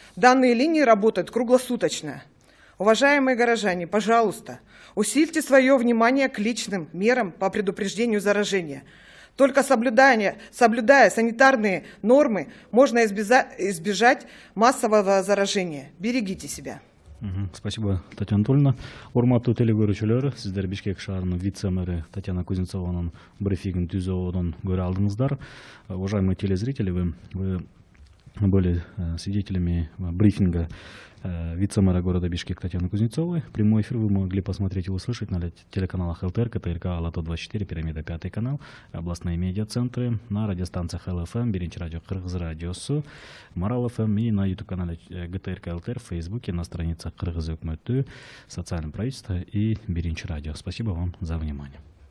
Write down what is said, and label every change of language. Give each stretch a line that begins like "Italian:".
Russian: Данные линии работают круглосуточно. Уважаемые горожане, пожалуйста, усильте свое внимание к личным мерам по предупреждению заражения. Только соблюдая санитарные нормы, можно избежать массового заражения. Берегите себя. Спасибо, Татьяна Анатольевна.
Kyrgyz: Урматтуу телекөрүүчүлөр, сиздер Бишкек шаарынын вице-мэрі Татьяна Кузнецованын брифингин түзүүнүн көрө алдыңыздар.
Russian: Уважаемые телезрители, вы были свидетелями брифинга вице-мэра города Бишкек Татьяны Кузнецовой. Прямой эфир вы могли посмотреть и услышать на телеканалах ЛТР, КТРК, Алато-24, Пирамида, 5 канал, областные медиацентры, на радиостанциях ЛФМ, Биринчи радио, Кыргыз радиосу, Марал ФМ и на YouTube-канале ГТРК ЛТР, в Фейсбуке, на страницах Кыргыз Өкмөтү, социальном правительстве и Биринчи радио. Спасибо вам за внимание.